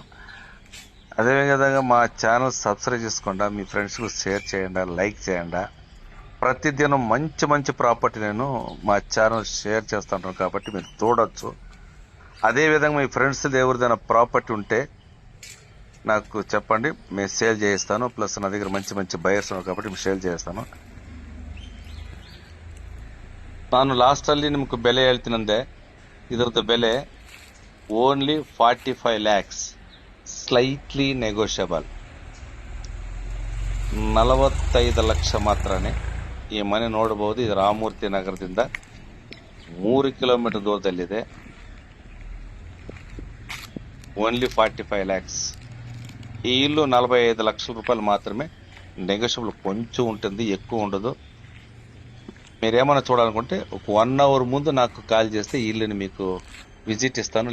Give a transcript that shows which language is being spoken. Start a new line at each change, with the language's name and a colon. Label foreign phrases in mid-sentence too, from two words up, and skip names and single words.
Telugu: అదేవిధంగా మా ఛానల్ సబ్స్క్రైబ్ చేసుకోండి, మీ ఫ్రెండ్స్కి షేర్ చేయండి, లైక్ చేయండి. ప్రతిదినం మంచి మంచి ప్రాపర్టీ నేను మా ఛానల్ షేర్ చేస్తాను, కాబట్టి మీరు చూడొచ్చు. అదేవిధంగా మీ ఫ్రెండ్స్ ఎవరిదైనా ప్రాపర్టీ ఉంటే నాకు చెప్పండి, మేము సేల్ చేయిస్తాను. ప్లస్ నా దగ్గర మంచి మంచి బయర్స్ ఉన్నారు కాబట్టి మేము ಸೇಲ್ చేస్తాను.
Kannada: ನಾನು ಲಾಸ್ಟ್ ಅಲ್ಲಿ ನಿಮ್ಗೆ ಬೆಲೆ ಹೇಳ್ತೀನಂದೆ, ಇದರದ್ದು ಬೆಲೆ ಓನ್ಲಿ 45 lakhs,
English: slightly negotiable.
Kannada: 45 ಲಕ್ಷ ಮಾತ್ರನೇ ಈ ಮನೆ ನೋಡಬಹುದು. ಇದು ರಾಮಮೂರ್ತಿ ನಗರದಿಂದ 3 ಕಿಲೋಮೀಟರ್ ದೂರದಲ್ಲಿದೆ.
Telugu: ఓన్లీ 45 lakhs. ఈ ఇల్లు 45 లక్షల రూపాయలు మాత్రమే. నెగోషియబుల్ కొంచెం ఉంటుంది, ఎక్కువ ఉండదు. మీరేమన్నా చూడాలనుకుంటే ఒక 1 hour ముందు నాకు కాల్ చేస్తే ఈ ఇల్లుని మీకు విజిట్ ఇస్తాను.